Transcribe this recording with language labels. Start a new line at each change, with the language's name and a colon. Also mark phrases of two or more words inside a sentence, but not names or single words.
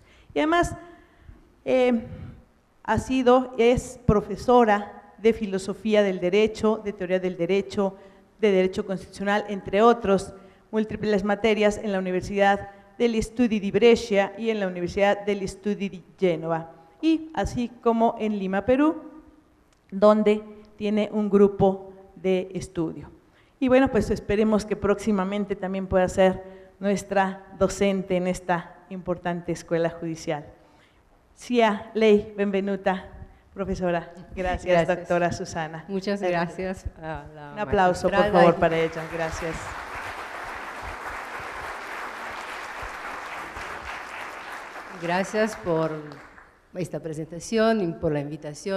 Spanish: Y además es profesora de Filosofía del Derecho, de Teoría del Derecho, de Derecho Constitucional, entre otros múltiples materias en la Universidad degli Studi di Brescia y en la Universidad degli Studi di Génova, y así como en Lima, Perú, donde tiene un grupo de estudio. Y bueno, pues esperemos que próximamente también pueda ser nuestra docente en esta importante escuela judicial.
Italian: Sia lei benvenuta,
Spanish: profesora. Gracias, doctora Susana. Muchas gracias. Un aplauso, por favor, para ella. Gracias. Gracias por esta presentación y por la invitación.